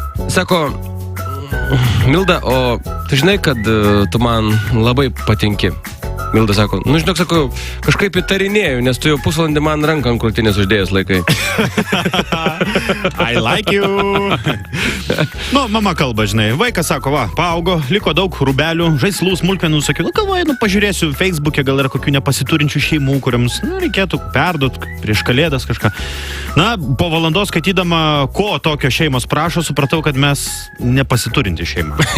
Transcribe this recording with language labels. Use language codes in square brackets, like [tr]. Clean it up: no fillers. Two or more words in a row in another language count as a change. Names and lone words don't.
[lt] sako, Milda, o tu žinai, kad tu man labai patinki. Milda sako, nu žinok, sako, kažkaip įtarinėjau, nes tu jau pusvalandį man ranką ant krūtinės uždėjęs laikai. [en] I like you. [lt] Nu, mama kalba, žinai, vaikas sako, va, paaugo, liko daug rūbelių, žaislų, smulkmenų, sakiau, galvoju, pažiūrėsiu Facebook'e, gal yra kokių nepasiturinčių šeimų, kuriams, reikėtų perduot prieš kalėdas kažką. Na, po valandos skaitydama, ko tokio šeimos prašo, supratau, kad mes nepasiturinti šeimą.